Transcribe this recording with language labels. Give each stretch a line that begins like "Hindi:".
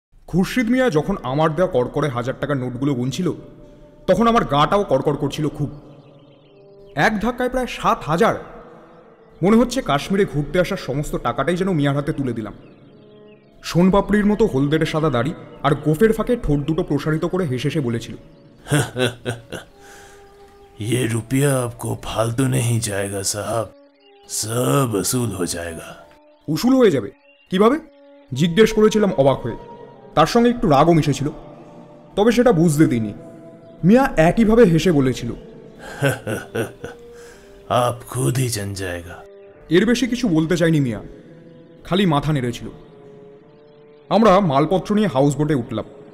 Bangla: খুরশিদ মিয়া যখন আমার দেওয়া কড়কড়ে 1000 টাকার নোটগুলো গুনছিল তখন আমার গাটাও কড়কড় করছিল খুব। এক ধাক্কায় প্রায় 7000। মনে হচ্ছে কাশ্মীরে ঘুরতে আসার সমস্ত টাকাটাই যেন মিয়ার হাতে তুলে দিলাম। সোনপাপড়ির মতো হলদেটে সাদা দাড়ি আর গোফের ফাঁকে ঠোঁট দুটো প্রসারিত করে হেসে হেসে বলেছিল,
Hindi: ये रुपया आपको फालतू नहीं जाएगा साहब, सब वसूल हो जाएगा।
Bangla: উসুল হয়ে যাবে কিভাবে জিজ্ঞেস করেছিলাম অবাক হয়ে। তার সঙ্গে একটু রাগও মিশেছিল, তবে সেটা বুঝতে দিইনি। মিয়া একইভাবে হেসে বলেছিল,
Hindi: आप खुद ही जान जाएगा।
Bangla: এর বেশি কিছু বলতে চাইনি মিয়া, খালি মাথা নেড়েছিল। আমরা মালপত্র নিয়ে হাউস বোটে উঠলাম।